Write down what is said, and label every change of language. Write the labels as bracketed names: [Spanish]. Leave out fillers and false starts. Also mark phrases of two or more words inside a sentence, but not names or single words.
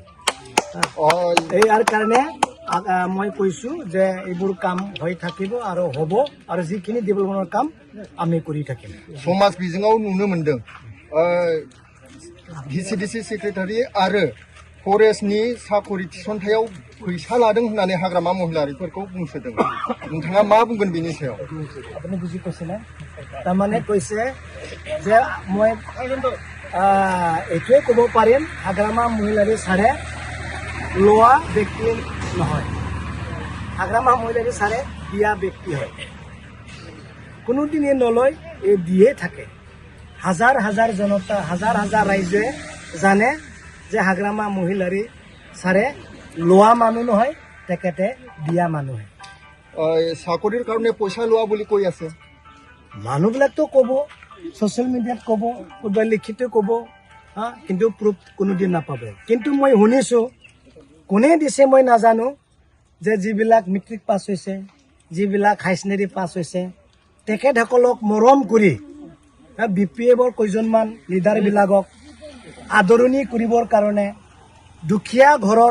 [Assamese] ইয়াৰ কাৰণে মই কৈছোঁ যে এইবোৰ কাম হৈ থাকিব আৰু হ'ব আৰু যিখিনি ডেভেলপমেণ্টৰ কাম আমি কৰি থাকিম। [Bodo] समाज बिजोङाव नुनो मोनदों VCDC सेक्रेटारि आरो फरेस्टनि साखरि थिसनथायाव फैसा लादों होननानै हाग्रामा महिलारिफोरखौ बुंसोदों। नोंथाङा मा बुंगोन बेनि सायाव? [Assamese] আপুনি বুজি পাইছে নে? তাৰমানে কৈছে যে মই এইটোৱে ক'ব পাৰিম হাগ্ৰামা মহিলাৰী ছাৰে লোৱা ব্যক্তি নহয়, হাগ্ৰামা মহিলাৰী ছাৰে দিয়া ব্যক্তি হয়। কোনোদিনে নলয় এই দিয়ে থাকে। হাজাৰ হাজাৰ জনতা হাজাৰ হাজাৰ ৰাইজে জানে যে হাগ্ৰামা মহিলাৰী ছাৰে লোৱা মানুহ নহয় তেখেতে দিয়া মানুহ। চাকৰিৰ কাৰণে পইচা লোৱা বুলি কৈ আছে। মানুহবিলাকতো ক'ব, [Hindi] सोशल मीडिया कब कोई लिखित कब [Assamese] কিন্তু প্ৰুফ কোনোদিন নাপাব কিন্তু মই শুনিছোঁ কোনে দিছে মই নাজানো যে যিবিলাক মেট্ৰিক পাছ হৈছে যিবিলাক হাই ছেকেণ্ডেৰী পাছ হৈছে তেখেতসকলক মৰম কৰি BPFৰ কেইজনমান লিডাৰবিলাকক আদৰণি কৰিবৰ কাৰণে দুখীয়া ঘৰৰ